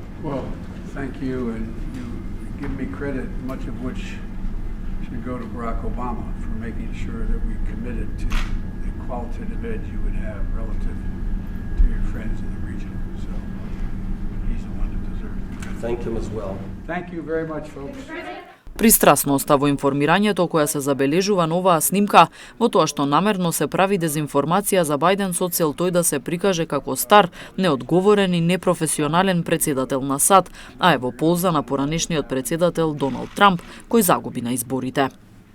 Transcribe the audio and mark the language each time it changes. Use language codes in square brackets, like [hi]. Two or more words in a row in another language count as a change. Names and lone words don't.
[en] Well, thank you, and you give me credit, much of which should go to Barack Obama for making sure that we committed to the qualitative edge you would have relative to your friends in the region. So he's the one that deserves it. Thank him as well. Thank you very much, folks. [mk] Пристрасноста во информирањето која се забележува на оваа снимка, во тоа што намерно се прави дезинформација за Бајден со цел тој да се прикаже како стар, неодговорен и непрофесионален председател на САД, а е во полза на поранешниот председател Доналд Трамп, кој загуби на изборите.